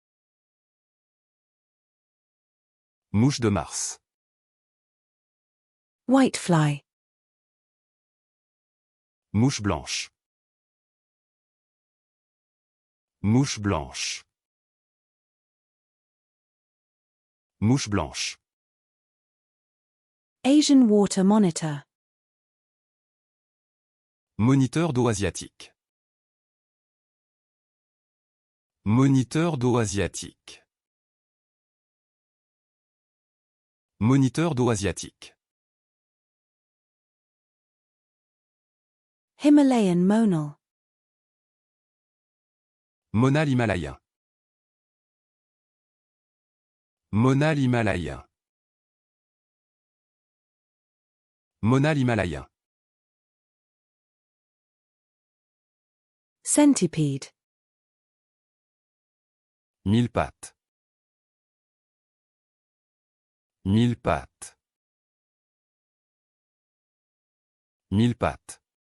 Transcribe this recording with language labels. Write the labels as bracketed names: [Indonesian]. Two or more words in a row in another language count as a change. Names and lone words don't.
[French] Mouche de Mars. [English] White fly. [French] Mouche blanche. Mouche blanche. Mouche blanche. [English] Asian water monitor. [French] Moniteur d'eau asiatique. Moniteur d'eau asiatique. Moniteur d'eau asiatique. [English] Himalayan monal. [French] Monal himalayen. Monal himalayen. Monal himalayen. [English] Centipede. [French] Mille pattes. Mille pattes. Mille pattes.